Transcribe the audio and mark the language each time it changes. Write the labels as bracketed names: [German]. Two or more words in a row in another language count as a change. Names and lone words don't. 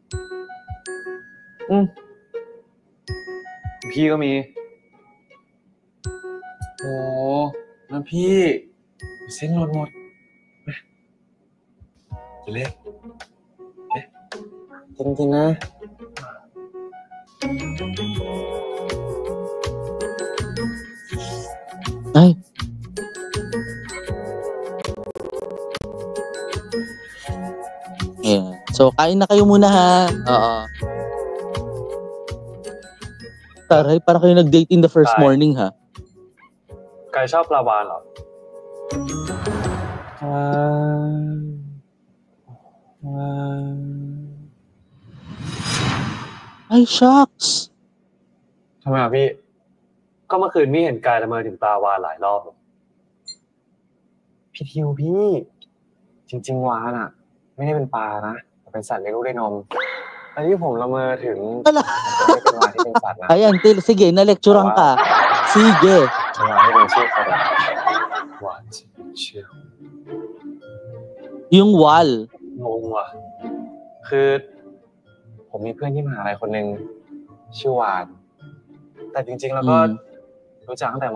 [Thai] พี่ก็มี โอ้แล้วพี่เส้นหล่นหมดมากินเลยกินนะ Ay. [Filipino] Ayan. So, kain na kayo muna ha. Oo. Taray, para kayo nag-date [English] in the first Bye. morning ha. [Thai] กายชอบปลาวาฬเหรอ [Filipino] Ay, shucks. [Thai] ทำไมอ่ะพี่ ก็เมื่อคืนพี่เห็นกายละเมอถึงปลาวาฬหลายรอบเลย พี่ทิวพี่ จริงๆวานอ่ะ ไม่ได้เป็นปลานะแต่เป็นสัตว์เลี้ยงลูกด้วยนมแต่ที่ผมละเมอถึง [Filipino] Ala. [Thai] ไม่เป็นวานที่เป็นสัตว์นะ [Filipino] Ayan, sige, na-lecturean ka. Sige. [Thai] เป็นวานที่เป็นชื่อเขาแบบ หวานเชื่อ [Filipino] Yung wall. [Thai] งงว่ะ คือ ผมมีเพื่อนที่มหาลัยคนหนึ่งชื่อวาน แต่จริงๆแล้วก็รู้จักตั้งแต่ม.